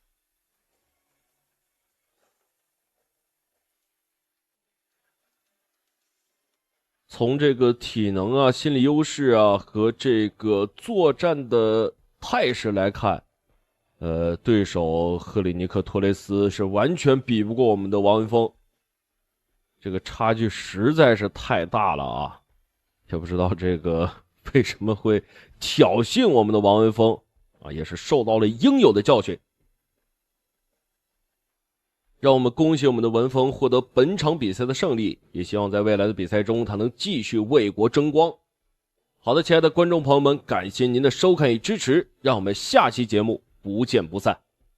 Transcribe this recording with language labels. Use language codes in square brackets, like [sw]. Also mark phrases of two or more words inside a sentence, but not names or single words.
[zh] 從這個體能啊、心理優勢啊和這個作戰的態勢來看，對手赫里尼克托雷斯是完全比不過我們的王文峰，這個差距實在是太大了啊！也不知道這個為什麼會挑釁我們的王文峰啊，也是受到了應有的教訓。讓我們恭喜我們的文峰獲得本場比賽的勝利，也希望在未來的比賽中他能繼續為國爭光。好的，親愛的觀眾朋友們，感謝您的收看與支持，讓我們下期節目不見不散。